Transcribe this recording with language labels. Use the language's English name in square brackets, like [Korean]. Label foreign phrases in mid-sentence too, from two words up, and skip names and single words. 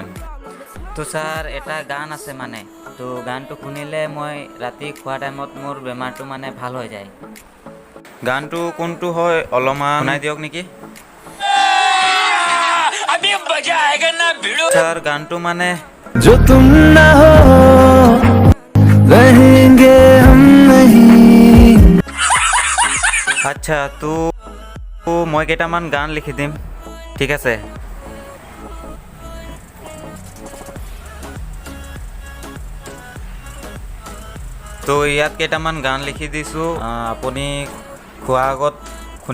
[Assamese] তো ছাৰ এটা গান আছে মানে, তো গানটো শুনিলে মই ৰাতি খোৱা টাইমত মোৰ বেমাৰটো মানে ভাল হৈ যায়। গানটো কোনটো হয় অলপমান শুনাই দিয়ক নেকি? ছাৰ গানটো মানে [Hindi] जो तुम ना हो रहेंगे हम नहीं। [Assamese] আচ্ছা, তো মই কেইটামান গান লিখি দিম, ঠিক আছে? তো ইয়াত কেইটামান গান লিখি দিছোঁ, আপুনি খোৱাৰ আগত শুনি ল'ব।